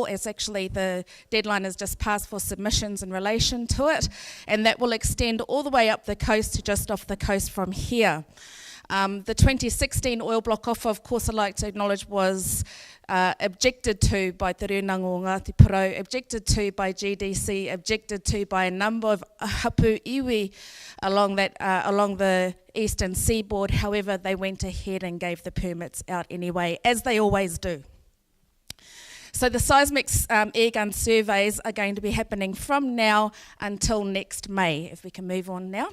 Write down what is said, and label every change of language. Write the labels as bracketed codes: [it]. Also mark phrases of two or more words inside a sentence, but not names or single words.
[en] It's actually the deadline has just passed for submissions in relation to it, and that will extend all the way up the coast to just off the coast from here. The 2016 oil block offer, of course, I'd like to acknowledge, was objected to by Te Rūnanga Ngāti Porou, objected to by GDC, objected to by a number of [mi] hapu iwi [en] along the eastern seaboard. However, they went ahead and gave the permits out anyway, as they always do. So the seismic air gun surveys are going to be happening from now until next May, if we can move on now.